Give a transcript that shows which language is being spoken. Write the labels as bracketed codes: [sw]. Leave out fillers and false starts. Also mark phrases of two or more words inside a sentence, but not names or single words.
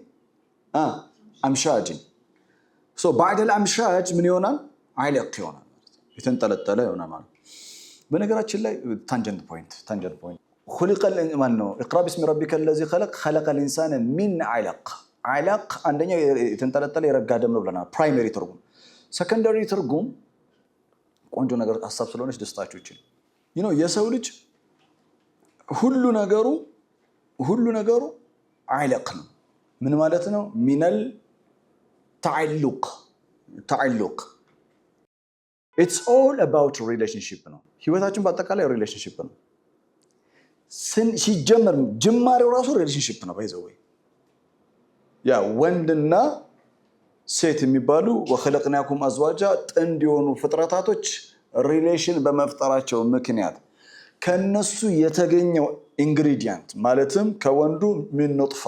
[am] امشاج so [ar] بعد الامشاج [am] ምን ይሆናል علق ይሆናል የተንጠለጠለ ይሆናል ማለት በነገራችን ላይ [en] tangent point [ar] خلق اقرا باسم ربك الذي خلق الانسان من علق علق [am] አንደኛ የተንጠለጠለ የረጋ ደም ነው ብለናል ፕራይመሪ ትርጉም ሰከንዳሪ ትርጉም ቆንጆ ነገር ሐሳብ ስለሆነች ደስታችሁ ይችላል የሰው ልጅ ሁሉ ነገሩ علق ነው ምን ማለት ነው ሚነል تعلق [en] it's all about relationship [am] ነው ህይወታችን በአጠቃላይ relationship ነው ሲጀመር ጅማሬው ራሱ relationship ነው ባይዘው ያ ወንድና ሴት የሚባሉ [ar] ወخلقناكم ازواجا [am] ጥንድ የሆኑ ፍጥረታቶች ሪሌሽን በመፍጠራቸው ምክንያት ከነሱ የተገኘው ኢንግሪዲየንት ማለትም ከወንዱ ምን ኑጥፋ